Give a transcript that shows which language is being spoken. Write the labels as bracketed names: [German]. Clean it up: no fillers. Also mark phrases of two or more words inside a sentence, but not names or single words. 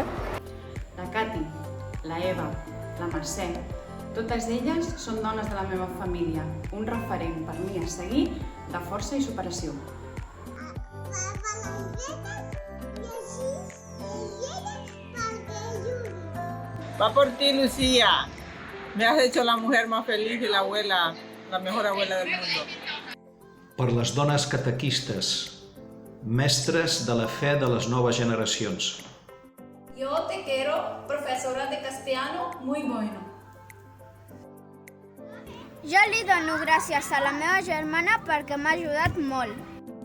[Catalan] La Cati, la Eva, la Mercè, totes elles són dones de la meva família, un referent per mi a seguir de força i superació. [Spanish] Va por ti, Lucía. Me has hecho la mujer más feliz y la mejor abuela del mundo. [Catalan] Per les dones catequistes, mestres de la fe de les noves generacions. [Spanish] Yo te quiero, profesora de castellano, muy bueno. [Catalan] Jo li dono gràcies a la meva germana perquè m'ha ajudat molt.